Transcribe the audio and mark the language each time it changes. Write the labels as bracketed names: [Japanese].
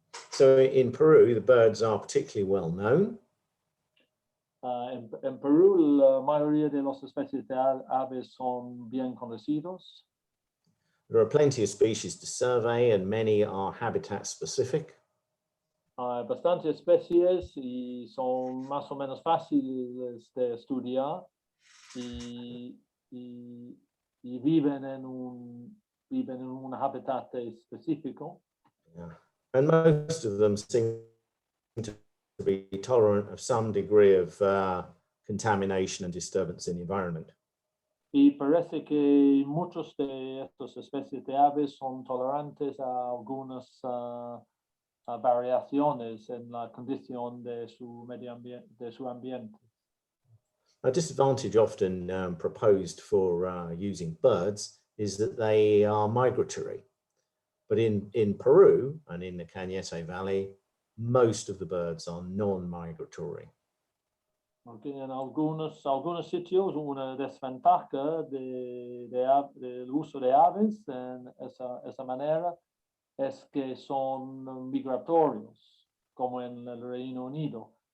[English] So in Peru, the birds are particularly well known. [Spanish] En Perú, la mayoría de las especies de aves son bien conocidos. [English] There are plenty of species to survey and many are habitat specific. [Spanish] Hay bastantes especies y son más o menos fáciles de estudiar y viven en un hábitat específico. Yeah. [English] And most of them seem to be tolerant of some degree of contamination and disturbance in the environment. [Spanish] Y parece que muchos de estas especies de aves son tolerantes a algunas variaciones en la condición de su medio ambiente, de su ambiente. [English] A disadvantage often proposed for using birds is that they are migratory. But in Peru and in the Cañete Valley, most of the birds are non-migratory. [Spanish] Porque en algunos sitios una desventaja del uso de aves en esa manera es que son migratorios, como en el Reino Unido.